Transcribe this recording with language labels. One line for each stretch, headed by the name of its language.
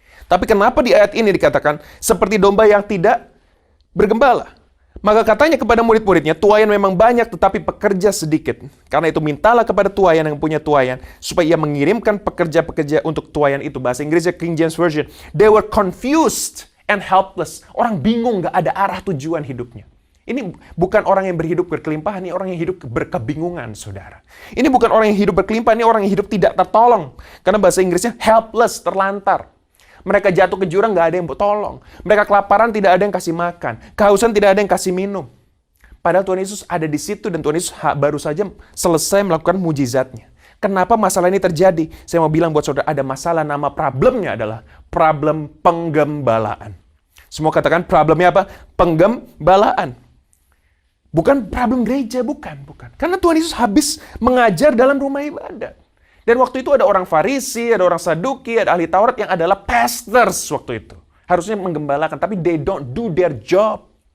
Indonesian: Tapi kenapa di ayat ini dikatakan seperti domba yang tidak bergembala? Maka katanya kepada murid-muridnya, tuayan memang banyak tetapi pekerja sedikit. Karena itu mintalah kepada tuayan yang punya tuayan, supaya ia mengirimkan pekerja-pekerja untuk tuayan itu. Bahasa Inggrisnya King James Version.
English: They were confused and helpless.
Indonesian: Orang bingung, gak ada arah tujuan hidupnya. Ini bukan orang yang berhidup berkelimpahan, ini orang yang hidup berkebingungan, saudara. Ini bukan orang yang hidup berkelimpahan, ini orang yang hidup tidak tertolong. Karena bahasa Inggrisnya helpless, terlantar. Mereka jatuh ke jurang, nggak ada yang tolong. Mereka kelaparan, tidak ada yang kasih makan. Kehausan, tidak ada yang kasih minum. Padahal Tuhan Yesus ada di situ dan Tuhan Yesus baru saja selesai melakukan mujizatnya. Kenapa masalah ini terjadi? Saya mau bilang buat saudara, ada masalah, nama problemnya adalah problem penggembalaan. Semua katakan problemnya apa? Penggembalaan. Bukan problem gereja, bukan. Karena Tuhan Yesus habis mengajar dalam rumah ibadat. Dan waktu itu ada orang Farisi, ada orang Saduki, ada ahli Taurat yang adalah pastors waktu itu. Harusnya menggembalakan, tapi
English: they don't do their job.